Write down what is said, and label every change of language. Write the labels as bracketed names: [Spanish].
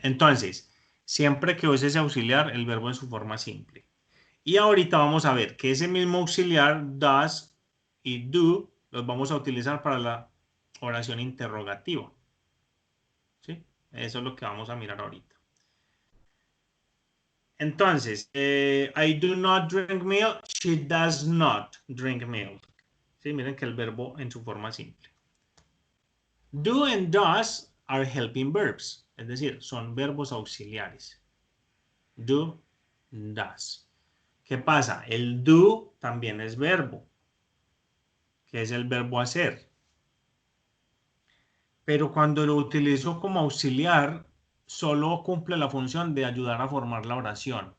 [Spanish] Entonces, siempre que use ese auxiliar, el verbo en su forma simple. Y ahorita vamos a ver que ese mismo auxiliar, does y do, los vamos a utilizar para la oración interrogativa. ¿Sí? Eso es lo que vamos a mirar ahorita. Entonces, [English] I do not drink milk. She does not drink milk. [Spanish] ¿Sí? Miren que el verbo en su forma simple. [English] Do and does are helping verbs. [Spanish] Es decir, son verbos auxiliares. Do, does. ¿Qué pasa? El do también es verbo, que es el verbo hacer. Pero cuando lo utilizo como auxiliar, solo cumple la función de ayudar a formar la oración.